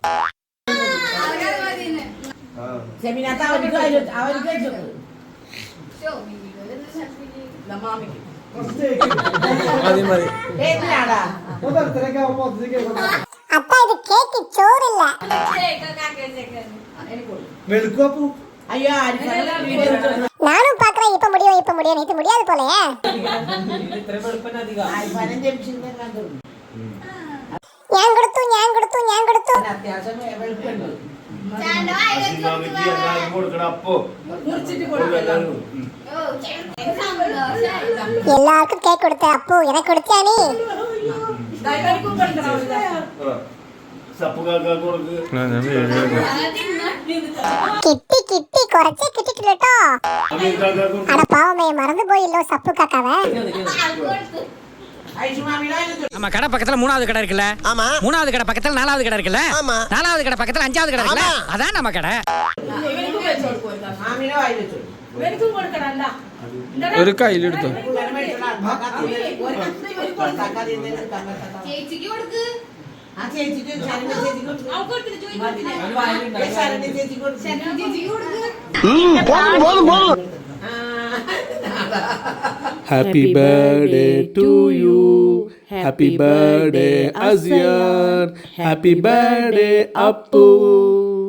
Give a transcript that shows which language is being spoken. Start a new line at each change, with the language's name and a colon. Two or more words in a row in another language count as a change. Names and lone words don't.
Tamil: அப்பா இது கேக்கு சோறு இல்ல. நானும் பாக்குறேன் இப்ப முடியும் இப்ப முடியும், இது முடியாது போலயே.
Malayalam: ഞാൻ കൊടുത്തു എല്ലാവർക്കും കേക്ക് കൊടുത്ത അപ്പു എനക്ക് കൊടുത്താ നീ? കിട്ടി കിട്ടി കുറച്ചേ കിട്ടിട്ടില്ല കേട്ടോ. അട പാവമേ മറന്നു പോയില്ലോ സപ്പു കാക്കാവേ.
Tamil: நம்ம கடை பக்கத்துல 3வது கடை இருக்குல்ல? ஆமா. 3வது கடை பக்கத்துல 4வது கடை இருக்குல்ல? ஆமா. 4வது கடை பக்கத்துல 5வது கடை இருக்குல்ல? அதான் நம்ம கடை.
Malayalam: ഒരു കയ്യിലെടുത്തോ. ചേച്ചിക്ക് കൊടുക്ക്.
English: Happy birthday to you. Happy birthday Azian. Happy birthday Appu.